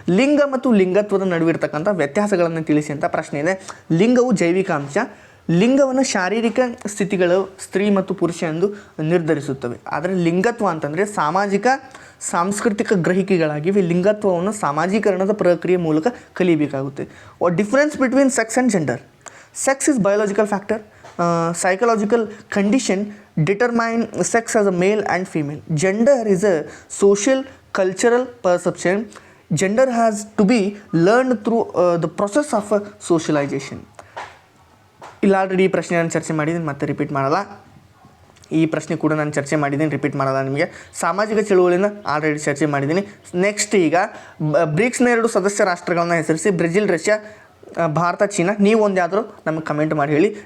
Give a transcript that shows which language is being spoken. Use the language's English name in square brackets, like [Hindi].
[Kannada] ಲಿಂಗ ಮತ್ತು ಲಿಂಗತ್ವದ ನಡುವಿರ್ತಕ್ಕಂಥ ವ್ಯತ್ಯಾಸಗಳನ್ನು ತಿಳಿಸಿ ಅಂತ ಪ್ರಶ್ನೆ ಇದೆ. ಲಿಂಗವು ಜೈವಿಕ ಅಂಶ. ಲಿಂಗವನ್ನು ಶಾರೀರಿಕ ಸ್ಥಿತಿಗಳು ಸ್ತ್ರೀ ಮತ್ತು ಪುರುಷ ಎಂದು ನಿರ್ಧರಿಸುತ್ತವೆ. ಆದರೆ ಲಿಂಗತ್ವ ಅಂತಂದರೆ ಸಾಮಾಜಿಕ ಸಾಂಸ್ಕೃತಿಕ ಗ್ರಹಿಕೆಗಳಾಗಿವೆ. ಲಿಂಗತ್ವವನ್ನು ಸಾಮಾಜೀಕರಣದ ಪ್ರಕ್ರಿಯೆ ಮೂಲಕ ಕಲಿಯಬೇಕಾಗುತ್ತೆ. [English] Difference between sex and gender. Sex is biological factor. Psychological condition determine sex as a male and female. Gender is a social cultural perception. Gender has to be learned through the process of socialization. [Kannada] ಇಲ್ಲಿ already ಈ ಪ್ರಶ್ನೆ ನಾನು ಚರ್ಚೆ ಮಾಡಿದ್ದೀನಿ, ಮತ್ತೆ repeat ಮಾಡಲ್ಲ. ಈ ಪ್ರಶ್ನೆ ಕೂಡ ನಾನು ಚರ್ಚೆ ಮಾಡಿದ್ದೀನಿ, ರಿಪೀಟ್ ಮಾಡಲ್ಲ ನಿಮಗೆ. ಸಾಮಾಜಿಕ ಚಳುವಳಿಯಿಂದ ಆಲ್ರೆಡಿ ಚರ್ಚೆ ಮಾಡಿದ್ದೀನಿ. ನೆಕ್ಸ್ಟ್ ಈಗ ಬ್ರಿಕ್ಸ್ನ 2 ಸದಸ್ಯ ರಾಷ್ಟ್ರಗಳನ್ನ ಹೆಸರಿಸಿ. Brazil, Russia, Bharat, China. ನೀವು ಒಂದು ಯಾವ್ದಾದ್ರು ನಮಗೆ ಕಮೆಂಟ್ ಮಾಡಿ ಹೇಳಿ.